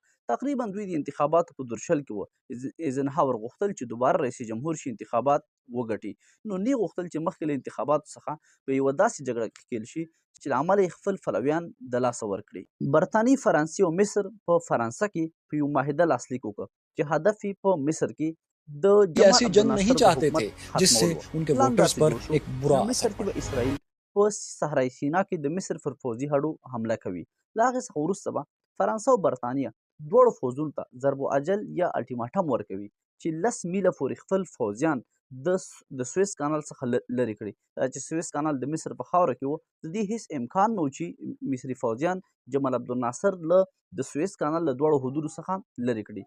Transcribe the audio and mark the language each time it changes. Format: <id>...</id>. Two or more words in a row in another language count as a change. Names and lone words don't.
<ps>تقریبا دوی د انتخاباتو په درشل کې و. ایزنهاور غوښتل چې دوباره رئیس جمهور شي، انتخابات وګټي. نو نه غوښتل چې مخکې له انتخاباتو څخه په یوه داسې جګړه کې ښکېل شي چې له امله یې خپل پلویان د لاسه ورکړي. برطانیې، فرانسې او مصر په فرانسه کې په یو معاهده لاسلیک وکړ چې هدف یې په مصر کې د</ps> <ur>ایسی جنگ نہیں چاہتے تھے جس سے ان کے ووٹرز پر ایک برا اثر پڑے.</ur> <ps>اسرائیل په صحرای سینا کې د مصر پر پوځي هډو حمله کوي. له هغې څخه وروسته به فرانسه او برطانیه دواړو فوځونو ته ضرب اجل یا الټیماټم ورکوي چې 10 میله پورې خپل فوځیان د سویس کانال څخه لرې کړي. چې سویس کانال د مصر په خاوره کې و، د دې هیڅ امکان نه و چې مصري فوځیان جمال عبدالناصر له د سویس کانال له دواړو حدودو څخه لرې کړي.</ps>